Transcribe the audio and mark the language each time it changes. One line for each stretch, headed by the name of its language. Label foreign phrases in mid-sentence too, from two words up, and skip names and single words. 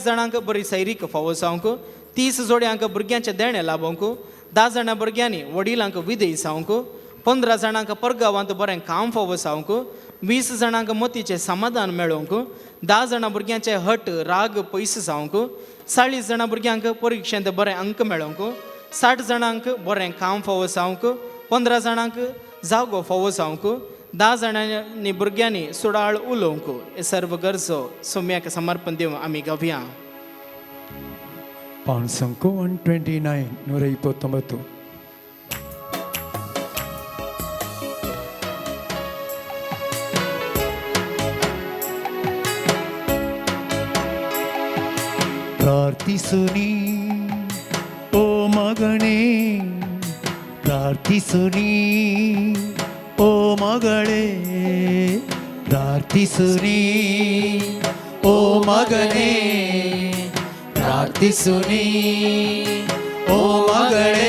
Konkani: जाणांक बरी सैरीक फावो जावंक, 30 जोड्यांक भुरग्यांचे देणे लाभोवंक, 10 जाणां भुरग्यांनी वडिलांक विधेय जावंक, 15 जाणांक परगांवांत बरें काम फावो जावंक, 20 जाणांक मतीचें समाधान मेळोवंक, 10 जाणां भुरग्यांचे हट राग पयस जावंक, 40 जाणां भुरग्यांक परीक्षेंत बरें अंक मेळोवंक, 60 जाणांक बरें काम फावो जावंक, 15 जाणांक जागो फावो जावंक, 10 जाणांनी भुरग्यांनी सुडाळ उलोवंक. हे सर्व गरजो सोम्याक समर्पण दिवन आमी गावया. पान संख्या 129 129.
Kannada: ಪ್ರಾರ್ಥಿಸುನಿ ಓ ಮಗನೇ, ಪ್ರಾರ್ಥಿಸುನಿ ಓ ಮಗಳೇ, ಪ್ರಾರ್ಥಿಸುನಿ ಓ ಮಗನೇ, ಪ್ರಾರ್ಥಿಸುನಿ ಓ ಮಗಳೇ.